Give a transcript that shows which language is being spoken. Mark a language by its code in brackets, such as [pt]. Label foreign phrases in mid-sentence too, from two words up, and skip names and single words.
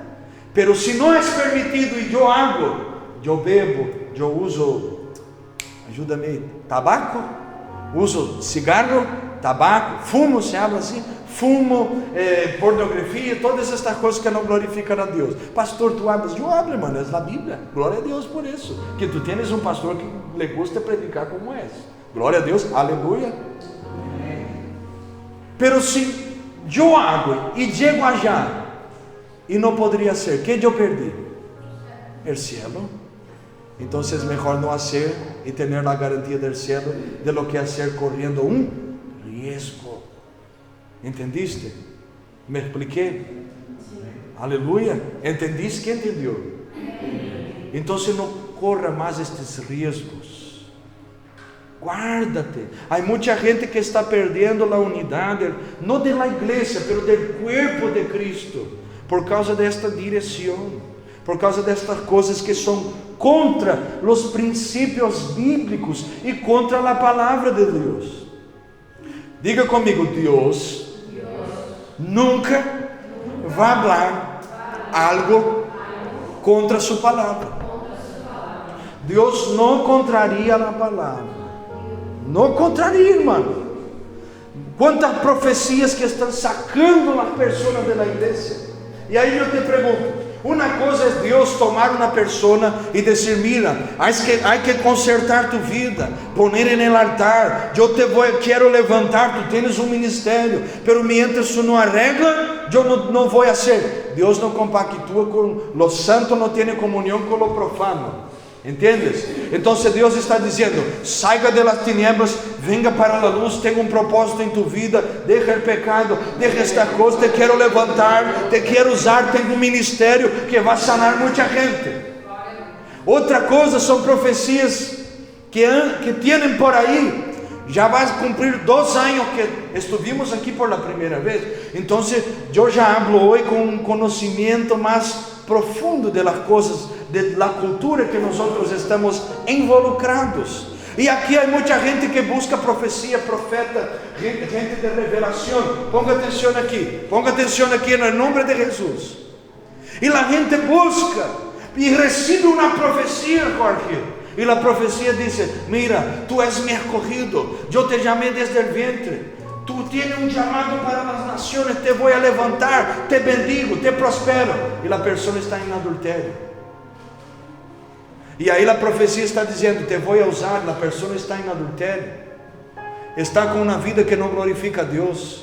[pt] Pero se não é permitido e eu hago, eu bebo, eu uso, ajuda-me, tabaco, uso cigarro, tabaco, fumo, se habla assim, fumo, pornografia, todas estas coisas que não glorificam a Deus. Pastor, [es] tu hablas? Eu hablo, hermano, [pt] é a Bíblia. Glória a Deus por isso, que tu tienes um pastor que [es] le gusta [pt] predicar como és. Glória a Deus, aleluia. Pero se eu hago e chego allá e não poderia ser, que eu perdi? O cielo. Então é melhor não fazer e ter a garantia do cielo [es] de lo que [pt] fazer correndo riesgo. [es] ¿Entendiste? ¿Me expliqué? Aleluya. ¿Entendiste? ¿Quién entendió? Entonces no corra más estos riesgos. Guárdate. Hay mucha gente que está perdiendo la unidad, no de la iglesia, pero del cuerpo de Cristo, por causa de esta dirección, por causa [pt] destas coisas que são contra os princípios bíblicos e contra a palavra de Deus. Diga comigo, Deus nunca vai falar algo contra sua palavra. Deus não contraria a palavra. Não contraria, irmão. Quantas profecias que estão sacando as pessoas da igreja. E aí eu te pergunto, uma coisa é Deus tomar uma pessoa e dizer, [es] mira, hay que consertar tu vida, poner en el altar, [pt] quero levantar, [es] tu tienes [pt] um ministério, [es] pero mientras tu não arregla, [pt] eu não vou fazer. Deus não compactua com [es] lo santo, [pt] não tem comunhão com [es] lo profano. ¿Entiendes? [pt] Então Deus está dizendo, [es] salga de las tinieblas, venga [pt] para a luz, tenha um propósito em [es] tu vida, [pt] deja o pecado, deja esta coisa, te quero levantar, te quero usar, tenho um ministério que vai sanar muita gente. Outra coisa são profecias que tienen por aí, já vai cumprir 2 anos que estivemos aqui por la primeira vez, então eu já hablo hoje com um conhecimento mais profundo de las coisas, de la cultura que nós estamos involucrados. E aqui há muita gente que busca profecia, profeta, gente de revelação. Ponga atenção aqui no nome de Jesus. E a gente busca e recebe uma profecia, Jorge. E a profecia diz, [es] mira, tu és mi escogido, [pt] eu te chamei desde o vientre. [es] Tu tienes [pt] um chamado para as nações, te vou levantar, [es] te bendigo, [pt] te prospero. E a pessoa está em adultério. E aí a profecia está dizendo, te vou usar, a pessoa está em adultério. Está com uma vida que não glorifica a Deus.